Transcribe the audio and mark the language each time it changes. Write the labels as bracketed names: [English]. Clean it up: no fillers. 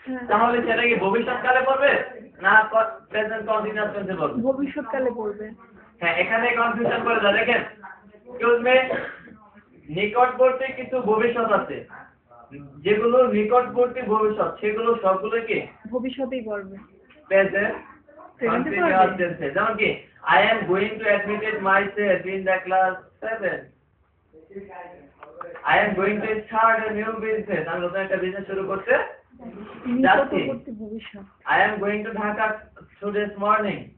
[Bangla] তাহলে সেটা কি ভবিষ্যৎকালে পড়বে না প্রেজেন্ট কন্টিনিউয়াস টেন্সে পড়বে? ভবিষ্যৎকালে পড়বে। হ্যাঁ, এখানে কনফিউশন করে যায়। দেখেন এক্সকিউজ মি, নিকটবর্তী কিছু ভবিষ্যৎ আছে, যেগুলো নিকটবর্তী ভবিষ্যৎ সেগুলো সবগুলো কি ভবিষ্যতেই পড়বে। প্রেজেন্ট কন্টিনিউয়াস টেন্সে। যেমন কি [English] I am going to admit myself in the class 7. I am going to start a new business. [Bangla] আমি নতুন একটা বিজনেস শুরু করতে যাচ্ছি। নিকটবর্তী ভবিষ্যৎ। [English] I am going to Dhaka today's morning.